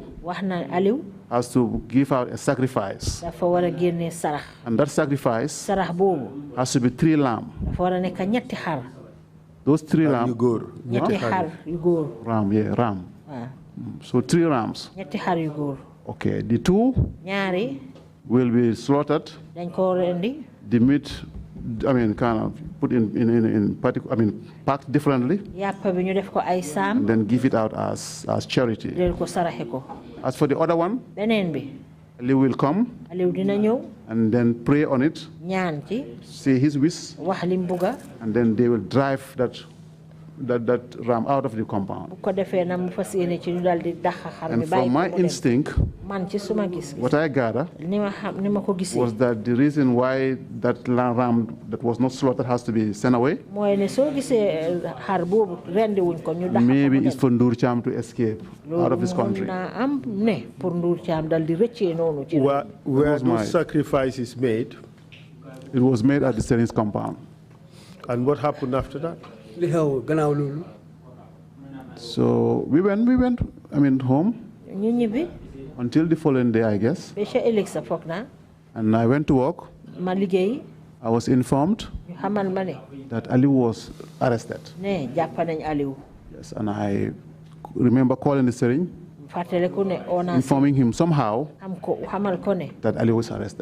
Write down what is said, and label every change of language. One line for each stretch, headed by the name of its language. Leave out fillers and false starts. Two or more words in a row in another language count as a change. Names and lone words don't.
Wolof: wax na Aliou
English: has to give out a sacrifice.
Wolof: dafa war a génnee sarax.
English: And that sacrifice
Wolof: sarax boobu
English: has to be 3 lambs.
Wolof: dafa war a nekk ñetti xar.
English: Those 3 You lambs, go.
Wolof: ñetti xar yu góor.
English: ram, ram.
Wolof: waaw
English: So 3 rams.
Wolof: ñetti xar yu góor.
English: Okay, the 2
Wolof: ñaari
English: will be slaughtered.
Wolof: dañ ko rendi
English: The meat, kind of put in packed differently,
Wolof: yàpp bi ñu def ko ay saam
English: and then give it out as charity.
Wolof: del ko saraxe ko.
English: As for the other one,
Wolof: beneen bi
English: Aliou will come
Wolof: Aliou dina ñëw
English: and then pray on it,
Wolof: ñaan ci
English: say his wish,
Wolof: wax lim bugga
English: and then they will drive that ram out of the compound.
Wolof: bu ko defee na mu fas yéene ci ñu dal di dax xar mi
English: And
Wolof: bàyyi
English: from my
Wolof: ko mu dem.
English: instinct,
Wolof: man ci suma gis
English: what I gather
Wolof: ni ma ko gisee
English: was that the reason why that ram that was not slaughtered has to be sent away,
Wolof: mooy ne soo gisee xar boobu rendi wuñ ko ñu dax
English: maybe
Wolof: ko
English: it's for Ndur Cham to escape out of this country.
Wolof: naa am ne pour Ndur Caam dal di rëccee noonu ci
English: Were was my- those sacrifices made? It was made at the Seren's compound. And what happened after that?
Wolof: Li xew gannaaw loolu.
English: So we went home,
Wolof: ñu ñibbi
English: Until the following day, I guess. And I went to work. I was informed that Ali was arrested. Yes, and I remember calling the Serigne, informing him somehow that Ali was arrested.